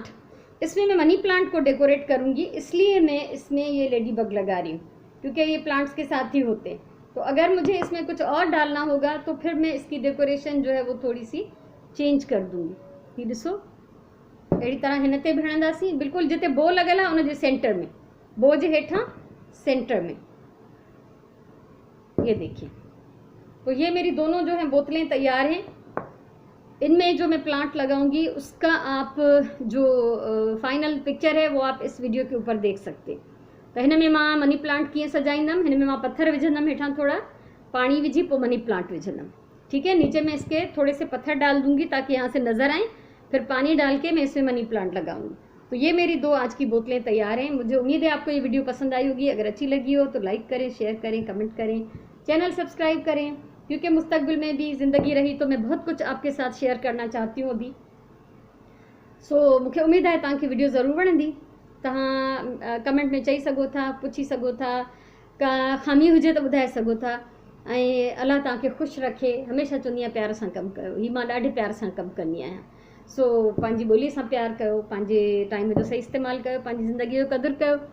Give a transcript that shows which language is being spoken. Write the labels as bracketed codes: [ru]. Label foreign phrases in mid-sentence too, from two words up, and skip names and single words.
[ur] اس میں میں [en] money plant [ur] کو ڈیکوریٹ کروں گی، اس لیے میں اس میں یہ [en] lady bug [ur] لگا رہی ہوں، کیونکہ یہ پلانٹس کے ساتھ ہی ہوتے ہیں. تو اگر مجھے اس میں کچھ اور ڈالنا ہوگا تو پھر میں اس کی ڈیکوریشن جو ہے وہ تھوڑی سی چینج کر دوں گی. [sd] ये ॾिसो, अहिड़ी तरह हिन ते बि हणंदासीं, बिल्कुलु जिते बो लॻल आहे उन जे सेंटर में, बो जे हेठां सेंटर में। [ur] یہ دیکھیے. تو یہ میری دونوں جو ہیں بوتلیں تیار ہیں۔ ان میں جو میں پلانٹ لگاؤں گی اس کا آپ جو [en] final picture [ur] ہے وہ آپ اس ویڈیو کے اوپر دیکھ سکتے ہیں. [sd] तो हिन में मां [en] money plant [sd] कीअं सजाईंदमि, हिन में मां पत्थर विझंदमि, हेठां थोड़ा पानी विझी पोइ [en] money plant [sd] विझंदमि। [ur] ٹھیک ہے. نیچے میں اس کے تھوڑے سے پتھر ڈال دوں گی تاکہ یہاں سے نظر آئے، پھر پانی ڈال کے میں اس میں [en] money plant [ur] لگاؤں گی. تو یہ میری 2 آج کی بوتلیں تیار ہیں۔ مجھے امید ہے آپ کو یہ ویڈیو پسند آئی ہوگی. اگر اچھی لگی ہو تو لائک کریں، شیئر کریں، کمنٹ کریں, [en] channel subscribe [ur] کریں، کیونکہ مستقبل میں بھی زندگی رہی تو میں بہت کچھ آپ کے ساتھ شیئر کرنا چاہتی ہوں ابھی. [sd] सो मूंखे उम्मीद है तव्हांखे वीडियो ज़रूर वणंदी। तव्हां कमेंट में चई सघो था, पुछी सघो था, का खामी हुजे तो ॿुधाए सघो था। ऐं अल्लाह तव्हांखे ख़ुशि रखे। हमेशह चवंदी आहियां प्यार सां कमु कयो। हीअ मां ॾाढे प्यार सां कमु कंदी आहियां। सो पंहिंजी ॿोलीअ सां प्यार कयो, पंहिंजे टाइम जो सही इस्तेमालु कयो, पंहिंजी ज़िंदगीअ जो क़दुरु कयो।